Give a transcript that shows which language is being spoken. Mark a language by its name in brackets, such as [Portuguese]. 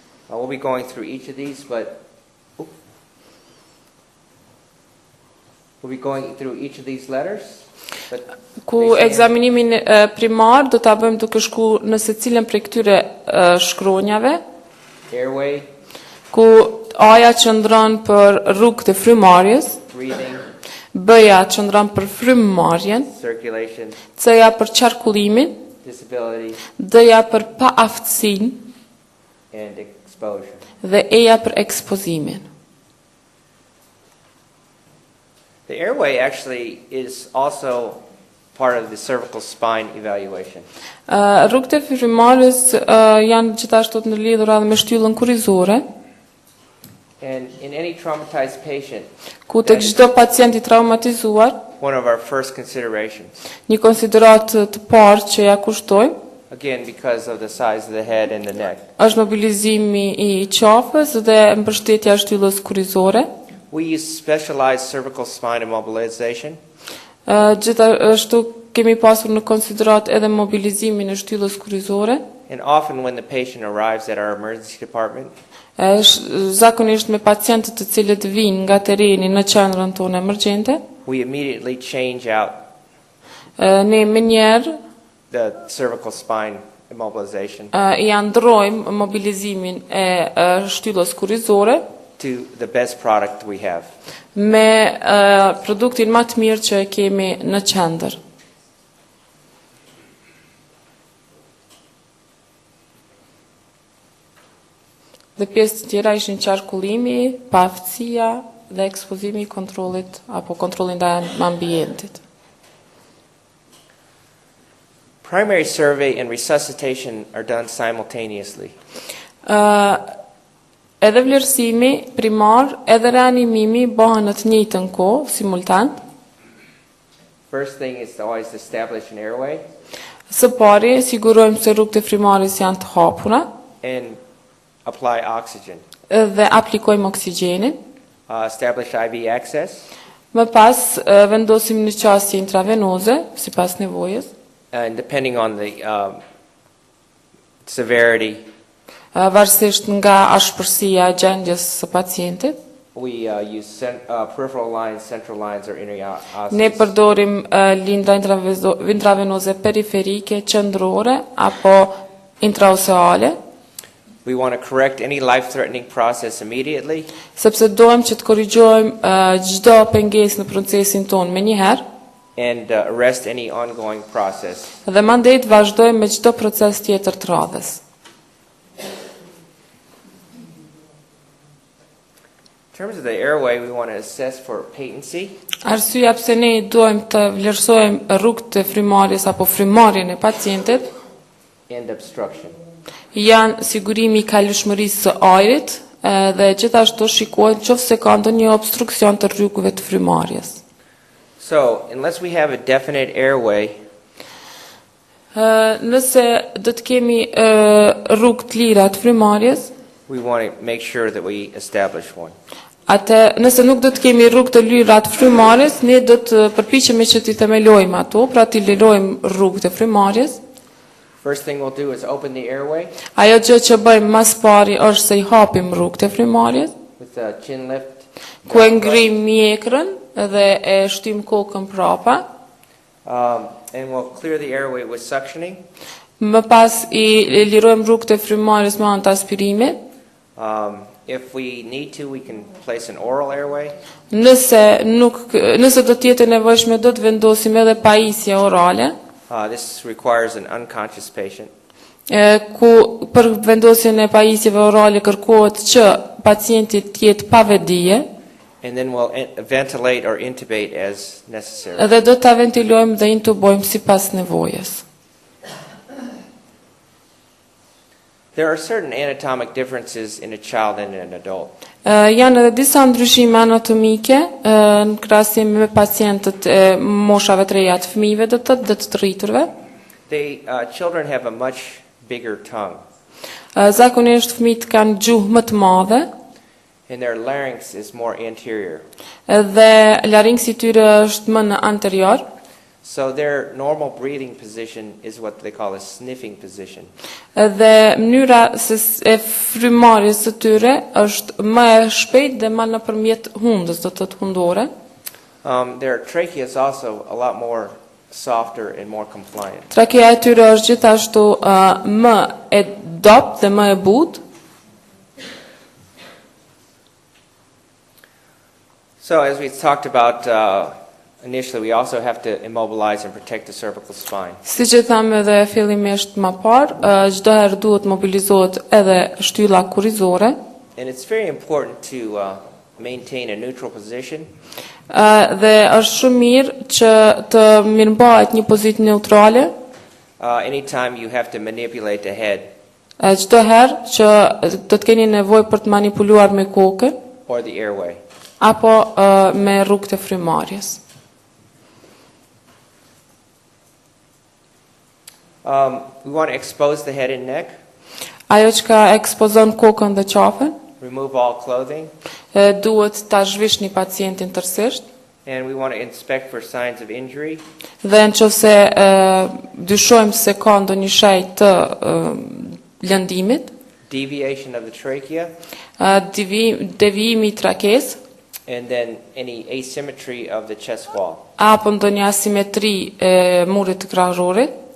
[English] We'll be going through each of these, but we'll be going through each of these letters. [Albanian] Ku ekzaminimin primar do ta bëjmë duke shkuar në secilën prej këtyre shkronjave. [English] Airway, [Albanian] ku A-ja qëndron për rrugët e frymarrjes, [English] breathing, [Albanian] B-ja qëndron për frymëmarrjen, [English] circulation, [Albanian] C-ja për qarkullimin, [English] disability, [Albanian] D-ja për paaftësinë [English] and exposure. [Albanian] dhe E-ja për ekspozimin. [English] The airway actually is also part of the cervical spine evaluation. [Albanian] Rrugët e frymarrjes janë gjithashtu të ndërlidhura me shtyllën kurrizore. [English] And in any traumatized patient, [Albanian] Ku tek çdo pacient i traumatizuar, [English] one of our first considerations, [Albanian] një konsiderat të parë që ja kushtojmë, [English] again because of the size of the head and the neck, [Albanian] është mobilizimi i qafës dhe mbështetja e shtyllës kurrizore. [English] we use specialized cervical spine immobilization. [Albanian] Gjithashtu kemi pasur në konsiderat edhe mobilizimin e shtyllës kurrizore. [English] And often when the patient arrives at our emergency department, [Albanian] zakonisht me pacientët të cilët vinë nga tereni në qendrën tonë emergjente, [English] we immediately change out [Albanian] ne menjëherë [English] the cervical spine immobilization [Albanian] I ndrojmë mobilizimin e shtyllës kurrizore [English] to the best product we have. [Albanian] me produktin më të mirë që e kemi në qendër. Dhe pjesë të tjera ishin qarkullimi, paaftësia dhe ekspozimi I kontrollit apo kontrolli ndaj ambientit. [English] Primary survey and resuscitation are done simultaneously. [Albanian] Edhe vlerësimi primar, edhe reanimimi bëhen në të njëjtën kohë, simultant. [English] First thing is to always establish an airway [Albanian] Së pari, sigurojmë se rrugët e frymarrjes janë të hapura [English] and apply oxygen. [Albanian] Dhe aplikojmë oksigjenin. [English] Establish IV access. [Albanian] Më pas vendosim në qasje intravenoze sipas nevojës. [English] And depending on the severity, [Albanian] Varësisht nga ashpërsia e gjendjes së pacientit, [English] we use peripheral lines, central lines, or [Albanian] ne [English] interosseous. [Albanian] përdorim lindra intravenoze periferike, qendrore apo intraoseale, [English] We want to correct any life-threatening process immediately, [Albanian] sepse dojmë që të korrigjojmë çdo pengesë në procesin tonë menjëherë [English] and arrest any ongoing process. [Albanian] dhe mandej të vazhdojmë me çdo proces tjetër të radhës. [English] In terms of the airway, we want to assess for patency, [Albanian] Arsyeja pse ne dojmë të vlerësojmë rrugët e frymarrjes apo frymarrjen e pacientit [English] and obstruction. [Albanian] janë sigurimi I kalueshmërisë së ajrit dhe gjithashtu shikohet nëse ka ndonjë obstruksion të rrugëve të frymarrjes. [English] So, unless we have a definite airway, [Albanian] Nëse do të kemi rrugë të lira të frymarrjes, [English] we want to make sure that we establish one. [Albanian] Nëse nuk do të kemi rrugë të lira të frymarrjes, ne do të përpiqemi që t'i themelojmë ato, pra t'i lirojmë rrugët e frymarrjes. [English] First thing we'll do is open the airway [Albanian] Ajo gjë që bëjmë mas pari është se I hapim rrugët e frymarrjes, [English] with a chin lift, [Albanian] ku e ngrim mjekrën dhe e shtym kokën prapa. [English] and we'll clear the airway with suctioning. [Albanian] Më pas I lirojmë rrugët e frymarrjes me anë të aspirimit. [English] If we need to, we can place an oral airway. [Albanian] Nëse do të jetë e nevojshme, do të vendosim edhe pajisje orale. [English] This requires an unconscious patient. [Albanian] Ku për vendosjen e pajisjeve orale kërkohet që pacienti të jetë pa vedije, [English] And then we'll ventilate or intubate as necessary. [Albanian] dhe do ta ventilojmë dhe intubojmë sipas nevojës. [English] There are certain anatomic differences in a child and an adult. [Albanian] Janë edhe disa ndryshime anatomike në krahasim me pacientët e moshave të reja të fëmijëve dhe të rriturve. [English] Children have a much bigger tongue, [Albanian] Zakonisht fëmijët kanë gjuhë më të madhe [English] and their larynx is more anterior. [Albanian] dhe laringsi I tyre është më në anterior. [English] So their normal breathing position is what they call a sniffing position. [Albanian] Dhe mënyra e frymarrjes së tyre është më e shpejtë dhe më nëpërmjet hundës, do të thotë hundore. [English] Their trachea is also a lot more softer and more compliant. [Albanian] Trakea e tyre është gjithashtu më e dobët dhe më e butë. [English] So as we talked about initially, we also have to immobilize and protect the cervical spine. [Albanian] Siç e thamë edhe fillimisht më parë, çdo herë duhet mobilizohet edhe shtylla kurrizore. [English] And it's very important to maintain a neutral position. [Albanian] Dhe është shumë mirë që të mirëmbahet një pozitë neutrale. [English] Anytime you have to manipulate the head [Albanian] Çdo herë që do të keni nevojë për të manipuluar me kokën [English] or the airway. [Albanian] apo me rrugët e frymarrjes. [English] We want to expose the head and neck, [Albanian] Ajo që ka ekspozon kokën dhe qafën, [English] remove all clothing, [Albanian] duhet ta zhvishni pacientin tërësisht [English] And we want to inspect for signs of injury. [Albanian] Dhe nëse dyshojmë se ka ndonjë shenjë të lëndimit, [English] Deviation of the trachea. [Albanian] Devijimi I trakes, [English] And then any asymmetry of the chest wall. [Albanian] apo ndonjë asimetri e murit të krahërorit.